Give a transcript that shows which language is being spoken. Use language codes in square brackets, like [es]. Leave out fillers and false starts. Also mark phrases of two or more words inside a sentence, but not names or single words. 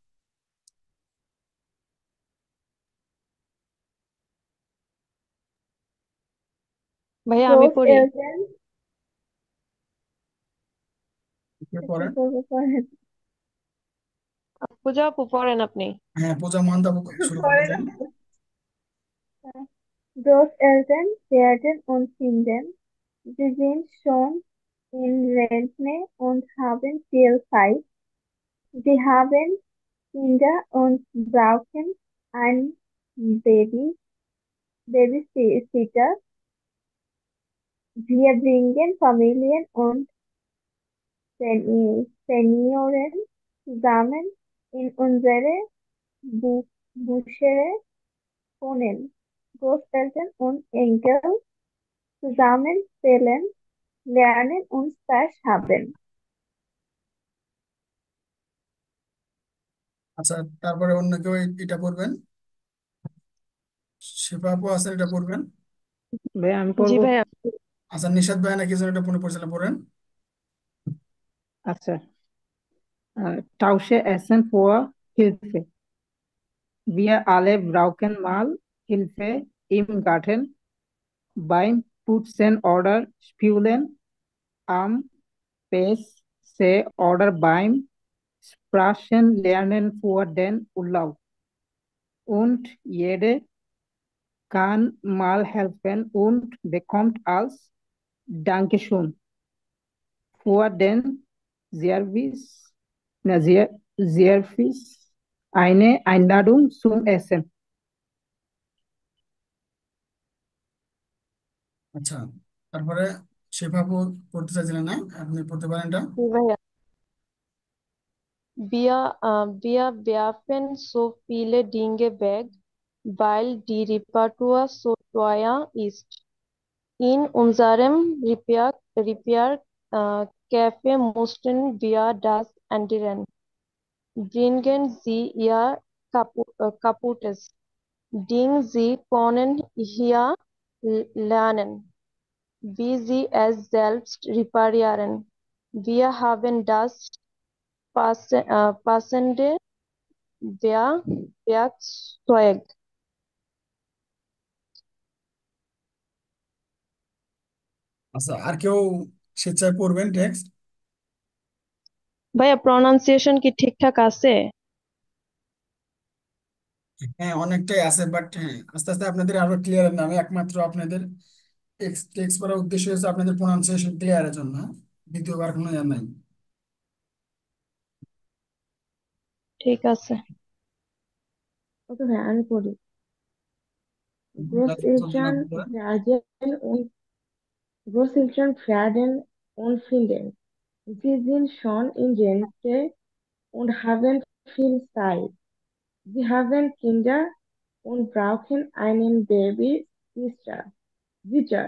[bn] ভাইয়া আমি Rose পড়ি। Elton, কে কি পড়েন? করবো করেন? পূজা আপু পড়েন আপনি। হ্যাঁ, পূজা মহান্ত আপু শুরু করতে করেন চান। আপু। [de] Rose Elton werden und finden. Sie sind schon in Rente und haben viel Zeit. Sie haben Kinder und brauchen einen Babysitter. Wir bringen Familien und Senioren zusammen in unsere Bücher wohnen. Großeltern und Enkel zusammen zählen, lernen und Spaß haben. [bn] আচ্ছা, তারপরে অন্য কেউ এটা পড়বেন। শিফা আপু আছেন, এটা পড়বেন। ভাই আমি জি পড়বো। ভাইয়া। আচ্ছা, নিশাত ভাই নাকি যেন এটা পুনঃ পরিচালনা পড়েন। আচ্ছা, [de] Tausche Essen vor Hilfe. Wir alle brauchen mal Hilfe im Garten, beim Putzen oder Spülen, am PC oder beim Sprachenlernen vor den Urlaub. Und jede kann mal helfen und bekommt als Dankeschön für den Service, Service eine Einladung zum Essen. [bn] আচ্ছা, তারপরে শিফা আপু পড়তে চাইছিলেন, না? আপনি পড়তে পারেন এটা। জি ভাইয়া। [de] Wir werfen so viele Dinge weg, weil die Reparatur so teuer ist. In unserem Café mussten wir das ändern. Bringen Sie Ihr kaputtes Ding, Sie können hier lernen, wie Sie es selbst reparieren. Wir haben das passende Werkzeug. [bn] আচ্ছা, আর কেউ স্বেচ্ছায় পড়বেন টেক্সট? ভাইয়া প্রনাউন্সিয়েশন কি ঠিকঠাক আছে? হ্যাঁ, অনেকটাই আছে, বাট হ্যাঁ, আস্তে আস্তে আপনাদের আরো ক্লিয়ার হবে। আমি একমাত্র আপনাদের টেক্সট করার উদ্দেশ্য হচ্ছে আপনাদের প্রোনাউন্সিয়েশন ক্লিয়ারের জন্য, হ্যাঁ? দ্বিতীয়বার কোনো ইয়ে নাই। ঠিক আছে। ওকে ভাই আমি পড়ি। চলুন Großeltern আপনি পড়েন। [de] werden und finden. Sie sind schon in Rente und haben viel Zeit. Sie haben Kinder und brauchen einen Babysitter. Sitter.